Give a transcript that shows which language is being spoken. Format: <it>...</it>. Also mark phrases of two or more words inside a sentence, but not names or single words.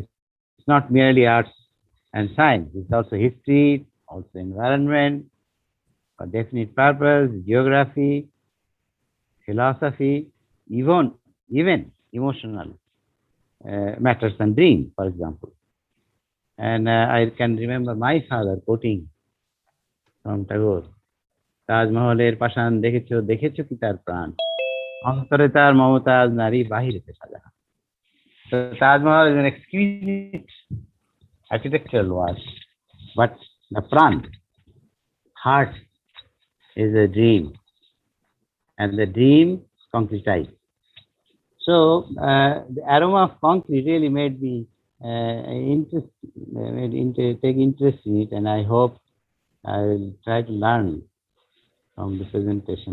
<en>It's not merely arts and science, it's also history, also environment, for definite purpose, geography, philosophy, even emotional matters and dreams, for example. And I can remember my father quoting from Tagore,</en> <bn>তাজমহলের পাষাণ দেখেছ কি তার প্রাণ, অন্তরে তার মমতাজ নারী বাহিরেতে সাজা.</bn> <en>So Taj Mahal is an exquisite architectural work, but the pran, heart, is a dream, and the dream concretized. So the aroma of concrete really made me take interest in it, and I hope I will try to learn from the presentation.</en>